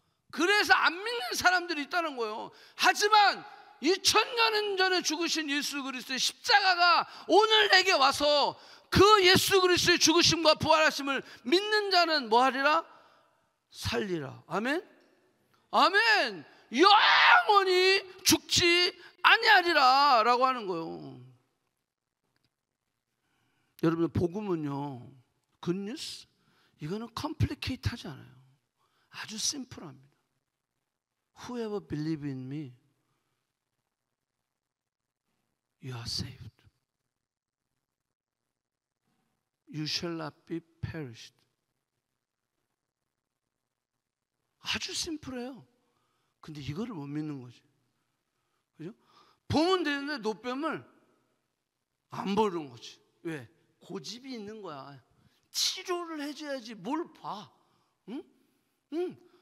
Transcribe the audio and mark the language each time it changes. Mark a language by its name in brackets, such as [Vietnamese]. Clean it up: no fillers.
[Korean] 그래서 안 믿는 사람들이 있다는 거예요. 하지만 2000년 전에 죽으신 예수 그리스도의 십자가가 오늘 내게 와서 그 예수 그리스도의 죽으심과 부활하심을 믿는 자는 뭐 하리라? 살리라. 아멘? 아멘. 영원히 죽지 아니하리라 라고 하는 거예요. 여러분, 복음은요, 굿뉴스, 이거는 컴플리케이트 하지 않아요. 아주 심플합니다. [English] Whoever believe in me, you are saved. You shall not be perished. [Korean] 아주 심플해요. 근데 이거를 못 믿는 거지. 그죠? 보면 되는데 노뱀을 안 보는 거지. 왜? 고집이 있는 거야. 치료를 해줘야지 뭘 봐. 응? 응.